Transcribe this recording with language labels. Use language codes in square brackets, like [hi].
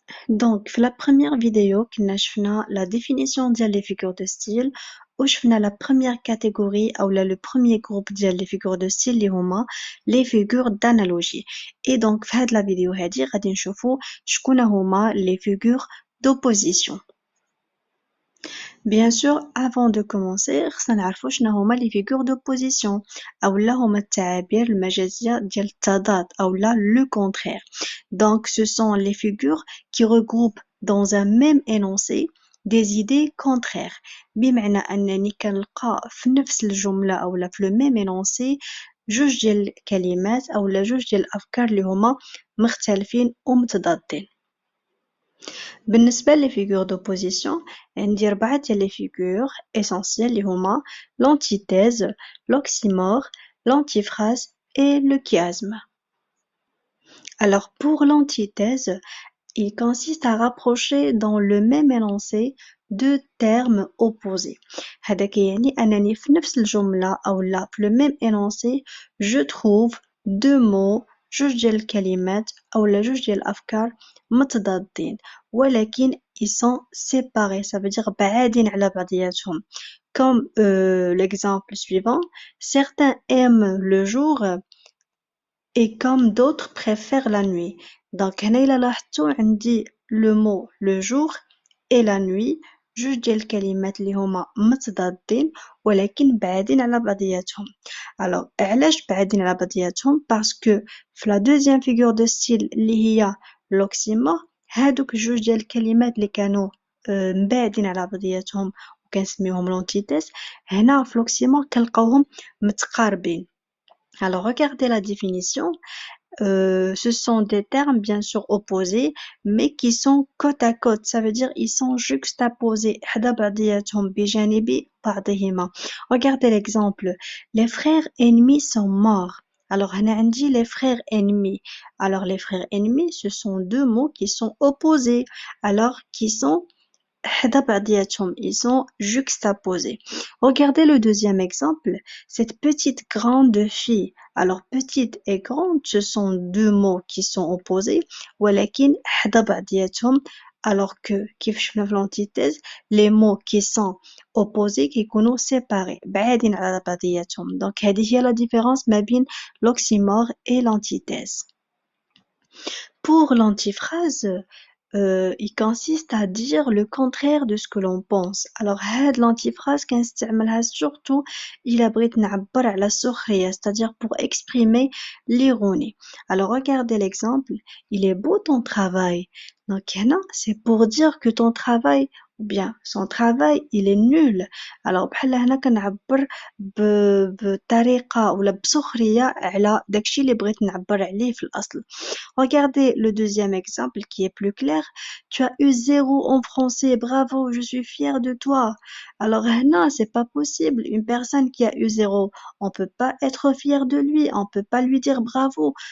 [fr] Donc, في la première vidéo, [ar] كنا شفنا [fr] la définition ديال les figures de style [ar] وشفنا [fr] la première catégorie ou le premier groupe ديال les figures de style [ar] اللي هما [fr] les figures d'analogie. Et donc, [ar] في هاد [fr] la vidéo [ar] هادي غادي نشوفوا شكون هما [fr] les figures d'opposition. Bien sûr, avant de commencer, [ar] خصنا نعرفوا شنو هما [fr] les figures d'opposition [ar] أولا هما التعابير المجازية ديال التضاد أولا [fr] le contraire. Donc, ce sont les figures qui regroupent dans un même énoncé des idées contraires. [ar] بمعنى أنني كنلقى في نفس الجملة أولا في [fr] le même énoncé [ar] جوج ديال الكلمات أولا جوج ديال الأفكار اللي هما مختلفين ومتضادين. [fr] بالنسبة les figures d'opposition [ar] عندي 4 ديال [fr] les figures essentielles [ar] اللي هما [fr] l'antithèse, l'oxymore, l'antiphrase et le chiasme. Alors pour l'antithèse, il consiste à rapprocher dans le même énoncé deux termes opposés. [ar] هذاك يعني أنني في نفس الجملة أو لا في [fr] le même énoncé je trouve deux mots [ar] جوج ديال الكلمات أو لا جوج ديال الأفكار متضادين ولكن [fr] ils sont séparés, ça veut dire [ar] بعادين على بعضياتهم. [fr] Comme l'exemple suivant, certains aiment le jour et comme d'autres préfèrent la nuit. [ar] Donc هنا إلا لاحظتوا عندي [fr] le mot le jour et la nuit [ar] جوج ديال الكلمات اللي هما متضادين ولكن بعادين على بعضياتهم. Alors علاش بعادين على بعضياتهم؟ [fr] parce que [ar] في [fr] la deuxième figure de style [ar] اللي هي l'oxymore هادوك جوج ديال الكلمات اللي كانوا مبعدين على بعضياتهم وكنسميوهم l'antithèse هنا في l'oxymore كنلقاوهم متقاربين. [fr] Alors, regardez la définition. Ce sont des termes bien sûr opposés, mais qui sont côte à côte. Ça veut dire ils sont juxtaposés. [ar] حدا بعضياتهم بجانب بعضهما. [fr] Regardez l'exemple. Les frères ennemis sont morts. Alors, [ar] هنا عندي [fr] les frères ennemis. Alors, les frères ennemis, ce sont deux mots qui sont opposés. Alors, qui sont [ar] حدا بعضياتهم, [fr] ils sont juxtaposés. Regardez le deuxième exemple, cette petite grande fille. Alors petite et grande, ce sont deux mots qui sont opposés, [ar] ولكن حدا بعضياتهم, [fr] alors que [ar] كيف شفنا في [fr] l'antithèse, les mots qui sont opposés [ar] كيكونوا [fr] séparés, [ar] بعادين على بعضياتهم. [fr] Donc [ar] هذه هي [fr] la différence [ar] ما بين [fr] l'oxymore et l'antithèse. Pour l'antiphrase, il consiste à dire le contraire de ce que l'on pense. Alors هاد l'antiphrase [ar] كنستعملها [fr] surtout [ar] إلا بغيت نعبر على السخرية, [fr] c'est-à-dire pour exprimer l'ironie. Alors regardez l'exemple, il est beau ton travail. Donc [ar] هنا [fr] c'est pour dire que ton travail ou bien son travail il est nul. Alors [ar] بحال هنا كنعبر بطريقة ولا بسخرية على داكشي اللي بغيت نعبر عليه في الأصل. [fr] Regardez le deuxième exemple qui est plus clair. Tu as eu 0 en français, bravo, je suis fière de toi. Alors [ar] هنا [fr] c'est pas possible. Une personne qui a eu 0, on peut pas être fier de lui, on peut pas lui dire bravo.